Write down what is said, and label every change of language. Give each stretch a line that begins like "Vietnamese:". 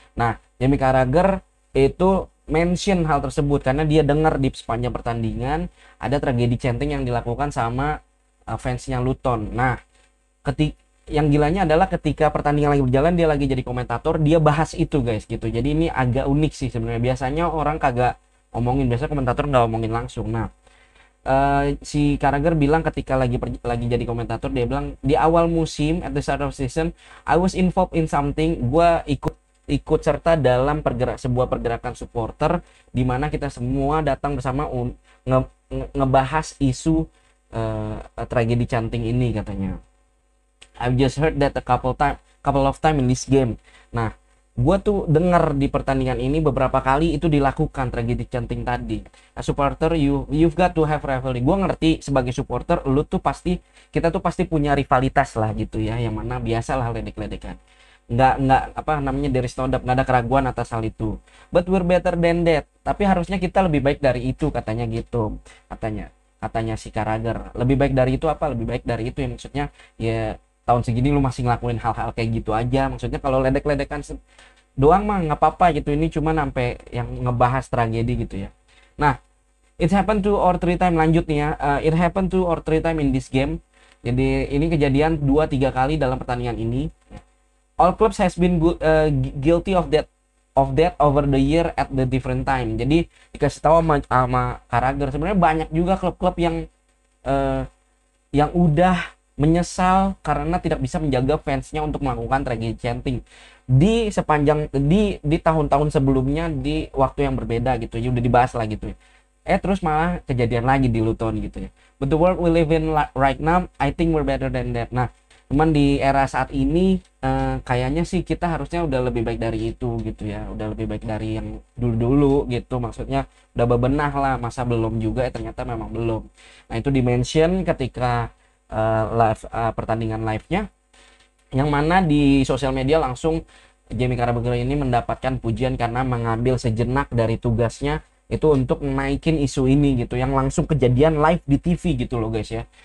Indonesian: Nah, Jamie Carragher itu mention hal tersebut karena dia dengar di sepanjang pertandingan ada tragedi chanting yang dilakukan sama fansnya Luton. Nah, yang gilanya adalah ketika pertandingan lagi berjalan, dia lagi jadi komentator, dia bahas itu, guys, gitu. Jadi ini agak unik sih sebenarnya. Biasanya orang kagak ngomongin, biasanya komentator nggak ngomongin langsung. Nah, si Carragher bilang ketika lagi jadi komentator, dia bilang di awal musim,
English: at the start of season, I was involved in something.
Indonesian: Gue ikut serta dalam sebuah pergerakan supporter di mana kita semua datang bersama ngebahas isu tragedi chanting ini, katanya.
English: I've just heard that a couple of time in this game.
Indonesian: Nah, gue tuh dengar di pertandingan ini beberapa kali itu dilakukan tragedi chanting tadi.
English: A supporter, you've got to have rivalry.
Indonesian: Gue ngerti sebagai supporter, kita tuh pasti punya rivalitas lah gitu ya, yang mana biasalah ledek-ledekan. Nggak apa namanya,
English: there is no doubt,
Indonesian: nggak ada keraguan atas hal itu.
English: But we're better than that.
Indonesian: Tapi harusnya kita lebih baik dari itu, katanya gitu. Katanya si Carragher. Lebih baik dari itu apa? Lebih baik dari itu ya, maksudnya ya tahun segini lu masih ngelakuin hal-hal kayak gitu aja. Maksudnya kalau ledek-ledekan doang mah nggak apa-apa gitu. Ini cuma sampai yang ngebahas tragedi gitu ya.
English: Nah, it happened 2 or 3 time,
Indonesian: lanjut nih ya.
English: It happened 2 or 3 time in this game.
Indonesian: Jadi ini kejadian 2-3 kali dalam pertandingan ini.
English: All clubs has been guilty of that over the year at the different time.
Indonesian: Jadi dikasih tahu sama Carragher, sebenarnya banyak juga klub-klub yang udah menyesal karena tidak bisa menjaga fansnya untuk melakukan tragedi chanting di tahun-tahun sebelumnya di waktu yang berbeda gitu ya, udah dibahas lah gitu ya. Terus malah kejadian lagi di Luton gitu ya.
English: But the world we live in right now, I think we're better than that.
Indonesian: Nah, cuman di era saat ini kayaknya sih kita harusnya udah lebih baik dari itu gitu ya, udah lebih baik dari yang dulu-dulu gitu. Maksudnya udah bebenah lah, masa belum juga ternyata memang belum. Nah, itu dimention ketika pertandingan live-nya, yang mana di sosial media langsung Jamie Carragher ini mendapatkan pujian karena mengambil sejenak dari tugasnya itu untuk naikin isu ini gitu, yang langsung kejadian live di TV gitu loh, guys ya.